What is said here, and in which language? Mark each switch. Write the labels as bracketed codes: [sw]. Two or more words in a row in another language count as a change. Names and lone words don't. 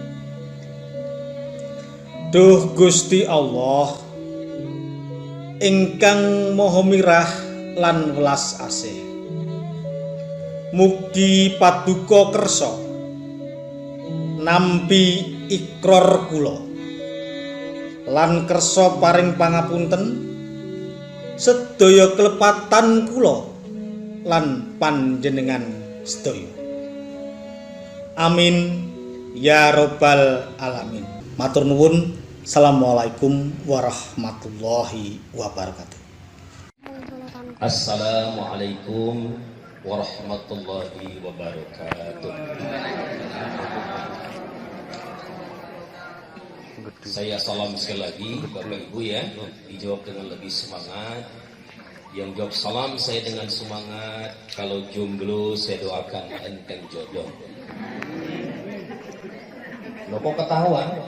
[jv] Duh Gusti Allah ingkang maha mirah lan welas asih, mugi paduka kersa nampi ikrar kula lan kersa paring pangapunten sedaya kelepatan kula lan panjenengan sedaya. [ar] آمين يا رب العالمين. [jv] Matur nuwun. [ar] السلام عليكم ورحمة الله وبركاته. السلام عليكم ورحمة الله وبركاته. [id] Saya salam sekali lagi Bapak Ibu ya. Dijawab dengan lebih semangat. Yang jawab salam saya dengan semangat. Kalau jomblo saya doakan enteng jodoh. Loh kok ketahuan?